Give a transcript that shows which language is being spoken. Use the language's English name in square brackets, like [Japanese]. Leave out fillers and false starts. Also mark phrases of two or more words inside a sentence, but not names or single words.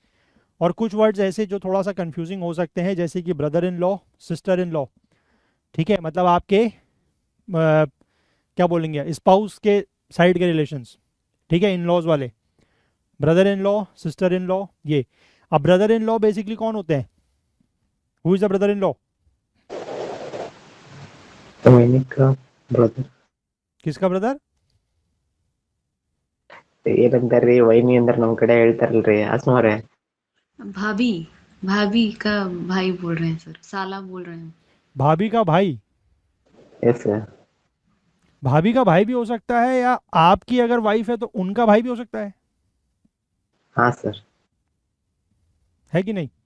[Hindi] और कुछ वर्ड्स ऐसे जो थोड़ा सा कंफ्यूजिंग हो सकते हैं, जैसे कि [English] brother in law, sister in law, [Hindi] ठीक है, मतलब आपके क्या बोलेंगे, स्पाउस के साइड के रिलेशंस, ठीक है, [English] in laws [Hindi] वाले, [English] brother in law, sister in law, [Hindi] ये। अब [English] brother in law [Hindi] बेसिकली कौन होते हैं, [English] who is the brother in law? Dominic brother. [Hindi] किसका ब्रदर? [Kannada] ಏನಂತಾರ್ರಿ ವೈನಿ ಅಂದ್ರ ನಮ್ ಕಡೆ ಹೇಳ್ತಾರಲ್ರಿ ಅಸ್ಮಾರೆ. [Hindi] भाभी, भाभी का भाई बोल रहे हैं सर, साला बोल रहे हैं। भाभी का भाई, [English] Yes sir. [Hindi] भाभी का भाई भी हो सकता है, या आपकी अगर वाइफ है तो उनका भाई भी हो सकता हाँ सर. है कि नहीं।